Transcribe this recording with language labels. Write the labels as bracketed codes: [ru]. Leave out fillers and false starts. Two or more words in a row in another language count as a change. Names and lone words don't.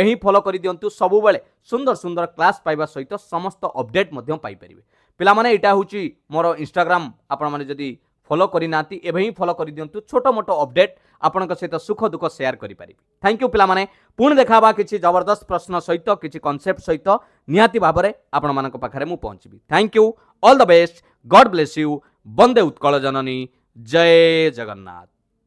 [or] ହିଁ ଫଲୋ କରି ଦିଅନ୍ତୁ ସବୁ ବେଳେ ସୁନ୍ଦର ସୁନ୍ଦର କ୍ଲାସ ପାଇବା ସହିତ ସମସ୍ତ ଅପଡେଟ ମଧ୍ୟ ପାଇ ପାରିବେ ପିଲା ମାନେ ଏଇଟା ହେଉଛି ମୋର ଇନଷ୍ଟାଗ୍ରାମ ଆପଣ ମାନେ ଯଦି ଫଲୋ କରି ନାହାନ୍ତି ଏବେ ହିଁ ଫଲୋ କରି ଦିଅନ୍ତୁ ଛୋଟ ମୋଟ ଅପଡେଟ ଆପଣଙ୍କ ସହିତ ସୁଖ ଦୁଃଖ ଶେୟାର କରି ପାରିବେ [en] thank you [or] ପିଲା ମାନେ ପୁଣି ଦେଖାହେବା କିଛି ଜବରଦସ୍ତ ପ୍ରଶ୍ନ ସହିତ କିଛି କନସେପ୍ଟ ସହିତ ନିହାତି ଭାବରେ ଆପଣ ମାନଙ୍କ ପାଖରେ ମୁଁ ପହଞ୍ଚିବି [en] thank you all the best God bless you [or] ବନ୍ଦେ ଉତ୍କଳ ଜନନୀ ଜୟ ଜଗନ୍ନାଥ।